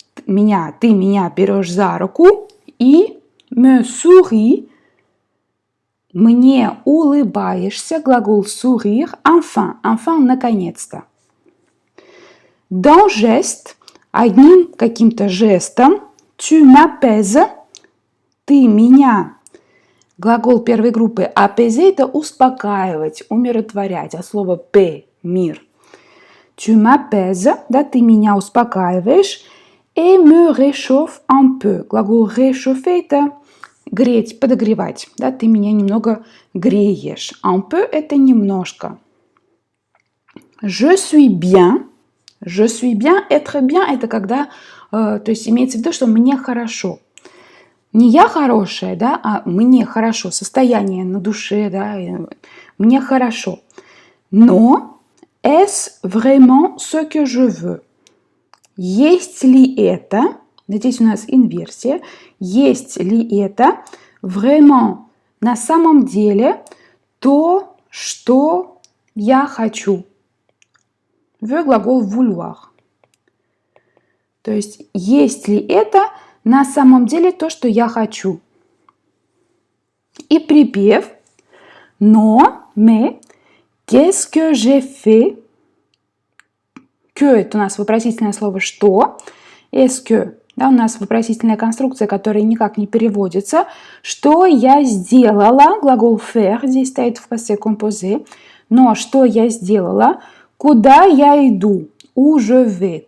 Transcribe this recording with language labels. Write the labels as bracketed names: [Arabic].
[Russian] Ты меня берешь за руку и [French] me souris, [Russian] мне улыбаешься, глагол sourire, enfin, наконец-то. [French] Dans geste, [Russian] одним каким-то жестом, [French] tu m'apaises, [Russian] ты меня. Глагол первой группы apaiser – это успокаивать, умиротворять, от слова paix – мир. [French] Tu m'apaises, [Russian] да, ты меня успокаиваешь, [French] et me réchauffe un peu. [Russian] Глагол réchauffer – это греть, подогревать, да, ты меня немного греешь. [French] Un peu [Russian] – это немножко. [French] Je suis bien. Je suis bien, être bien [Russian] – это когда, то есть имеется в виду, что мне хорошо. Не я хорошая, да, а мне хорошо, состояние на душе, да, мне хорошо. [French] Но est-ce vraiment ce que je veux? [Russian] Есть ли это, здесь у нас инверсия, есть ли это vraiment, на самом деле, то, что я хочу? Глагол vouloir. То есть ли это на самом деле то, что я хочу? И припев но, [French] mais, qu'est-ce que j'ai fait? [Russian] Que – это у нас вопросительное слово что. [French] Est-ce que, [Russian] да, у нас вопросительная конструкция, которая никак не переводится. Что я сделала? Глагол faire здесь стоит в passé composé. Но что я сделала? Куда я иду? [French] Où je vais?